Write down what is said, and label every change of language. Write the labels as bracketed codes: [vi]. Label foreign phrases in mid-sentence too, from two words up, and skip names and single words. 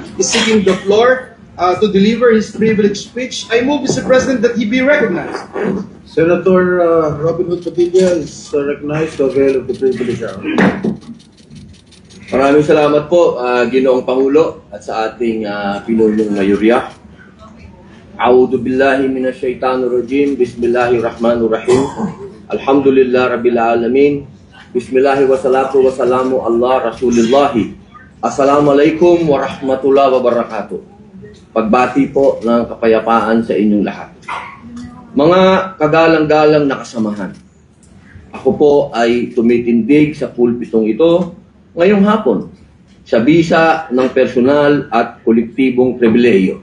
[en] is seeking the floor to deliver his privileged speech. I move, Mr. President, that he be recognized. Senator Robin Hood Padilla is recognized to avail of the privilege hour. [tl] Maraming salamat po, Ginoong Pangulo at sa ating pinulong mayorya. [ar] أعوذ بالله من الشيطان الرجيم. بسم الله الرحمن الرحيم الحمد لله رب العالمين. بسم الله والصلاة والسلام على رسول الله. السلام عليكم ورحمة الله وبركاته. [tl] Pagbati po ng kapayapaan sa inyong lahat. Mga kagalang-galang na kasamahan, ako po ay tumitindig sa pulpitong ito ngayong hapon sa bisa ng personal at kolektibong pribilehiyo.